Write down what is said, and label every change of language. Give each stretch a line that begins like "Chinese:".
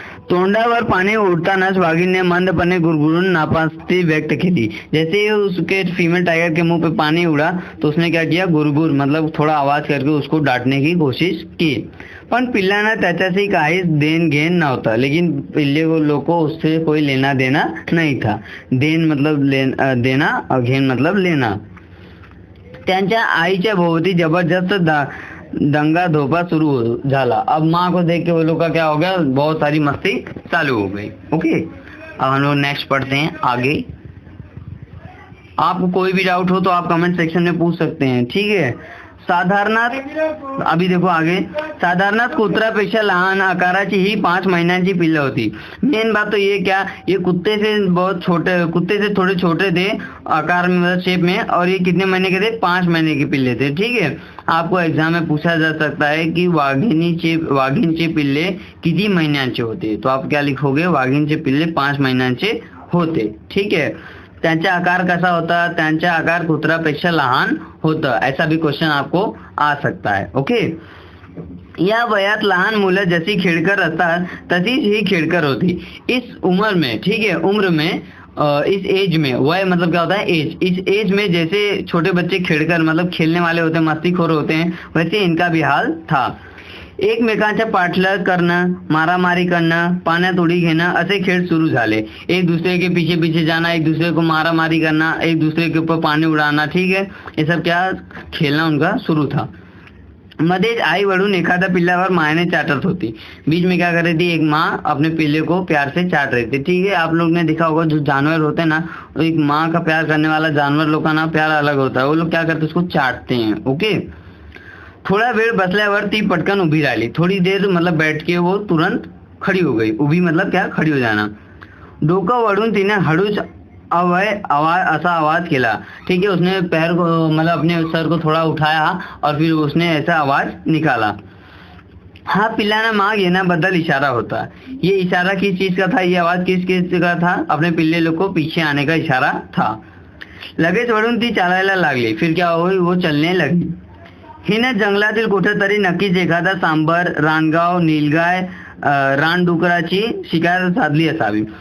Marathi: तोंडावर पाणी उडतानाच वाघीने मंदपणे गुरगुरून नापसंती व्यक्त केली।
Hindi: जैसे ही उसके फीमेल टाइगर के मुंह पे पानी उड़ा तो उसने क्या किया, गुरगुर मतलब थोड़ा आवाज करके उसको डांटने की कोशिश की।
Marathi: पण पिल्लांना त्याच्याशी काहीच देन घेन नव्हता।
Hindi: लेकिन पिल्ले लोगों को उससे कोई लेना देना नहीं था। देन मतलब देना और घेन मतलब लेना।
Marathi: त्यांच्या आईच्या भोवती जबरदस्त दंगा धोपा शुरू झाला।
Hindi: अब माँ को देख के वो लोग का क्या हो गया, बहुत सारी मस्ती चालू हो गई। ओके, अब हम लोग नेक्स्ट पढ़ते हैं आगे। आपको कोई भी डाउट हो तो आप कमेंट सेक्शन में पूछ सकते हैं, ठीक है।
Marathi: साधारणात
Hindi: अभी देखो आगे,
Marathi: साधारणात कुत्र्यापेक्षा लहान आकाराची ही 5 महिन्यांची पिल्ले होती।
Hindi: मेन बात तो ये क्या, ये कुत्ते से बहुत छोटे, कुत्ते से थोड़े छोटे थे आकार में मतलब शेप में, और ये कितने महीने के थे, 5 महीने के पिल्ले थे, ठीक है। आपको एग्जाम में पूछा जा सकता है कि
Marathi: वाघिणीचे पिल्ले किती महिन्यांचे होते,
Hindi: तो आप क्या लिखोगे,
Marathi: वाघिणीचे पिल्ले 5 महिन्यांचे होते,
Hindi: ठीक है।
Marathi: त्यांचा आकार कसा होता, त्यांचा आकार कुत्र्यापेक्षा लहान होता,
Hindi: ऐसा भी क्वेश्चन आपको आ सकता है।
Marathi: ओके, या वयात लहान मुलं जशी खेळकर असतात तशीच ही खेळकर होती
Hindi: इस उम्र में,
Marathi: ठीक है।
Hindi: उम्र में इस एज में, वय मतलब क्या होता है, एज। इस एज में जैसे छोटे बच्चे खेळकर मतलब खेलने वाले होते हैं, मस्तीखोर होते हैं, वैसे इनका भी हाल था।
Marathi: एकमेकांच्या पाठलाग करणं, मारामारी करणं, पाण्यात उडी घेणं असे खेळ सुरू झाले।
Hindi: एक दूसरे के पीछे पीछे जाना, एक दूसरे को मारामारी करना, एक दूसरे के ऊपर पानी उड़ाना, ठीक है। ये सब क्या खेलना उनका शुरू था।
Marathi: मध्येच आई वळून एखाद्या पिल्ल्यावर मायने चाटत होती।
Hindi: बीच में क्या कर रही थी, एक माँ अपने पिल्ले को प्यार से चाट रही थी, ठीक है। आप लोग ने देखा होगा जो जानवर होते हैं ना, एक माँ का प्यार करने वाला जानवर लोग का ना प्यार अलग होता है, वो लोग क्या करते हैं, उसको चाटते हैं।
Marathi: ओके, थोड़ा वेळ बसल्यावर ती पटकन उभी राहिली।
Hindi: थोड़ी देर मतलब बैठ के वो तुरंत खड़ी हो गई। उभी मतलब क्या, खड़ी हो जाना।
Marathi: डोकं वळून तिने हळूच ऐसा आवाज केला, ठीक है।
Hindi: उसने पैर को मतलब अपने सर को थोड़ा उठाया और फिर उसने ऐसा आवाज निकाला।
Marathi: हा पिल्लाना माग येण्याबद्दल इशारा होता।
Hindi: ये इशारा किस चीज का था, ये आवाज किस चीज का था, अपने पिल्ले लोग को पीछे आने का इशारा था।
Marathi: लगेच वळून ती चालायला लागली।
Hindi: फिर क्या हुई, वो चलने लगी।
Marathi: हिने जंगलातील कुठेतरी नक्कीच एखादा सांबर, रानगाव, नीलगाय, रानडुकराची शिकार साधली असावी।